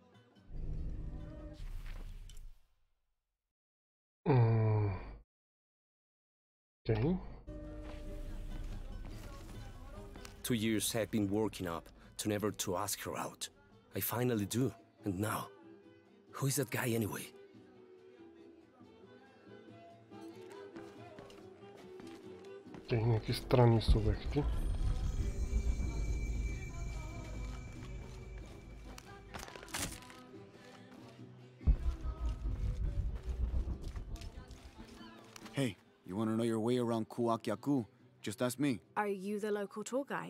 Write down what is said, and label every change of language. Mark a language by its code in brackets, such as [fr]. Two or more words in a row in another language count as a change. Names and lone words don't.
[en] Okay. 2 years I've been working up to never to ask her out. I finally do, and now, who is that guy anyway? [bg] Okay, някакви странни субекти. [en] Hey, you want to know your way around Kuakyaku? Just ask me. Are you the local tour guide?